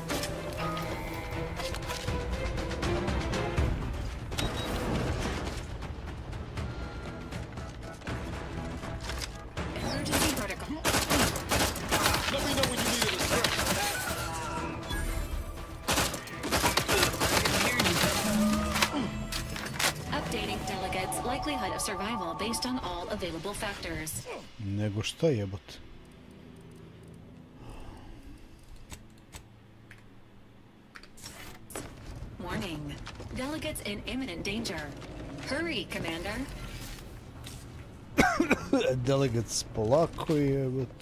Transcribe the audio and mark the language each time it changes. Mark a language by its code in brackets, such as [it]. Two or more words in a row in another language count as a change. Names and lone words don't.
[en] Emergency protocol. Let me know when you need a distract. Updating delegates' likelihood of survival based on all available factors. [sr] Nego šta, jebote? [en] Warning. Delegates in imminent danger. Hurry, Commander. [sr] Delegates polako, jebote.